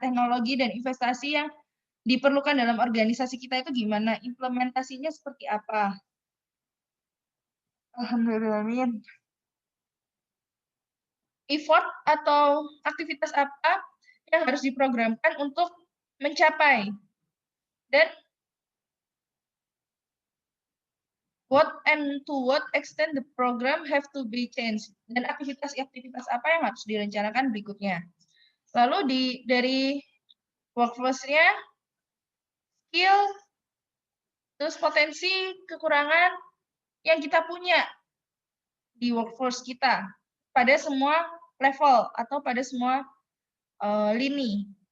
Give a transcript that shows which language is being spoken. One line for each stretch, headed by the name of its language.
Indonesian: Teknologi dan investasi yang diperlukan dalam organisasi kita itu gimana? Implementasinya seperti apa? Alhamdulillah. Effort atau aktivitas apa yang harus diprogramkan untuk mencapai?
English: Dan what and to what extent the program have to be changed?
Indonesian: Dan aktivitas-aktivitas apa yang harus direncanakan berikutnya? Lalu dari workforce-nya, skill, terus potensi, kekurangan yang kita punya di workforce kita pada semua level atau pada semua lini.